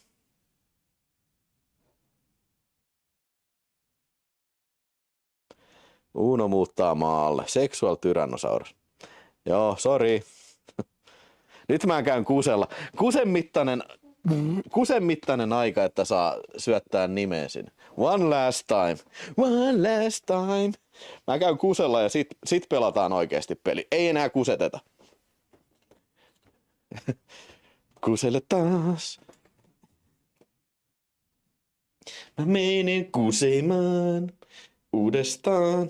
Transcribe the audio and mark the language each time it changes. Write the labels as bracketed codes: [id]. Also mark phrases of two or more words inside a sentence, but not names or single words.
[fi] Uno muuttaa maalle. [en] Sexual Tyrannosaurus. [fi] Joo, sorry. Nyt mä käyn kusella. Kusen mittainen aika, että saa syöttää nimeä sinne. [en] One last time. One last time. [fi] Mä käyn kusella ja sit pelataan oikeesti peli. Ei enää kuseteta. Kuselle taas. Mä menen kusemaan uudestaan.